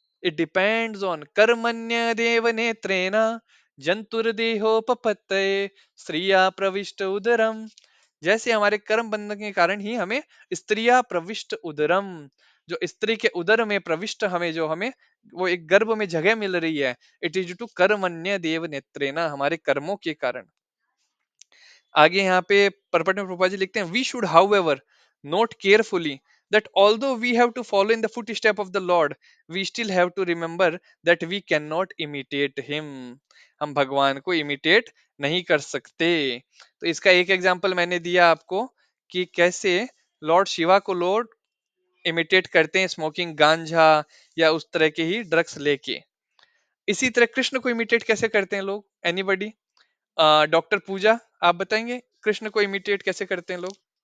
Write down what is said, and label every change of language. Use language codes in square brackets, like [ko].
[en] It depends on [sa] कर्मण्य देव नेत्रेण जंतुर्देहोपपत्तये स्त्रिया प्रविष्ट उदरम. [hi] जैसे हमारे कर्म बंधन के कारण ही हमें [sa] स्त्रिया प्रविष्ट उदरम, [hi] जो स्त्री के उदर में प्रविष्ट, हमें जो हमें वो एक गर्भ में जगह मिल रही है, [en] it is to [sa] कर्मण्य देव नेत्रेण, [hi] हमारे कर्मों के कारण. आगे यहाँ पे परपट में प्रभुपाद जी लिखते हैं, [en] We should however note carefully that although we have to follow in the footstep of the Lord, we still have to remember that we cannot imitate him. [hi] हम भगवान को imitate नहीं कर सकते. तो इसका एक एग्जांपल मैंने दिया आपको, कि कैसे लॉर्ड शिवा को लोग इमिटेट करते हैं, स्मोकिंग गांजा या उस तरह के ही ड्रग्स लेके. इसी तरह कृष्ण को इमिटेट कैसे करते हैं लोग? एनीबडी? डॉक्टर पूजा, आप बताएंगे कृष्ण को इमिटेट कैसे करते हैं लोग?